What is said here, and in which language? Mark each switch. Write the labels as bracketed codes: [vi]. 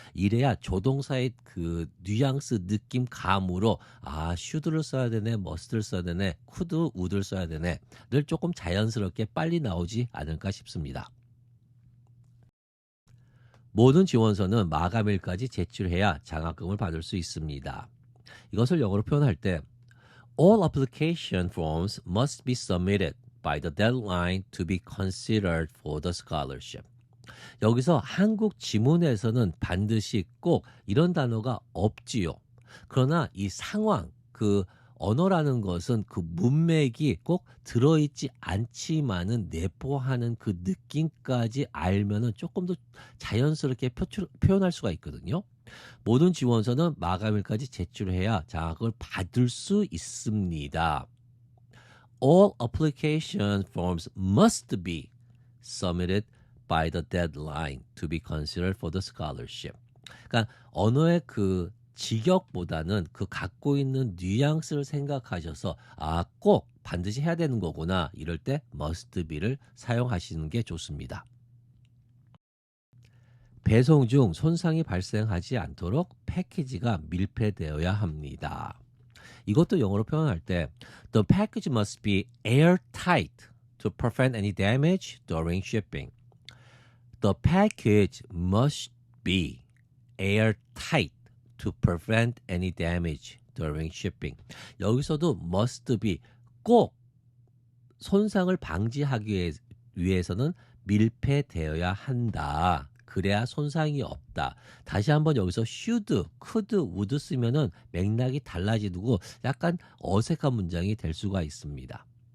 [ko] 이래야 조동사의 그 뉘앙스, 느낌, 감으로 should를 써야 되네, must를 써야 되네, could, would를 써야 되네 를 조금 자연스럽게 빨리 나오지 않을까 싶습니다. 모든 지원서는 마감일까지 제출해야 장학금을 받을 수 있습니다. 이것을 영어로 표현할 때 [en] All application forms must be submitted by the deadline to be considered for the scholarship. [ko] 여기서 한국 지문에서는 반드시 꼭 이런 단어가 없지요. 그러나 이 상황, 그 언어라는 것은 그 문맥이 꼭 들어있지 않지만은 내포하는 그 느낌까지 알면은 조금 더 자연스럽게 표현할 수가 있거든요. 모든 지원서는 마감일까지 제출해야 장학금을 받을 수 있습니다. [en] All application forms must be submitted by the deadline to be considered for the scholarship. [ko] 그러니까 언어의 그 직역보다는 그 갖고 있는 뉘앙스를 생각하셔서 꼭 반드시 해야 되는 거구나 이럴 때 must be를 사용하시는 게 좋습니다. 배송 중 손상이 발생하지 않도록 패키지가 밀폐되어야 합니다. 이것도 영어로 표현할 때 [en] The package must be airtight to prevent any damage during shipping. The package must be airtight to prevent any damage during shipping. [ko] 여기서도 must be, 꼭 손상을 방지하기 위해서는 밀폐되어야 한다. 그래야 손상이 없다. 다시 한번 여기서 should, could, would 쓰면은 맥락이 달라지고 약간 어색한 문장이 될 수가 있습니다.